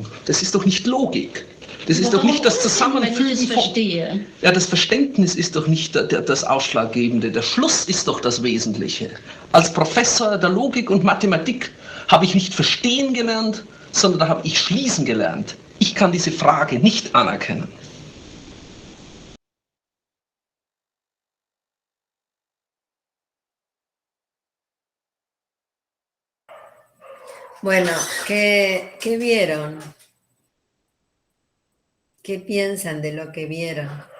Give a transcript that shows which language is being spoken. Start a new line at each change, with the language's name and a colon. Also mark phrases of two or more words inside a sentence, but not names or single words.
German: Das ist doch nicht Logik. Das ist doch nicht das Zusammenfügen von... verstehe. Ja, das Verständnis ist doch nicht das Ausschlaggebende. Der Schluss ist doch das Wesentliche. Als Professor der Logik und Mathematik habe ich nicht verstehen gelernt, sondern da habe ich schließen gelernt. Ich kann diese Frage nicht anerkennen.
Spanish: Bueno, ¿qué vieron? ¿Qué piensan de lo que vieron?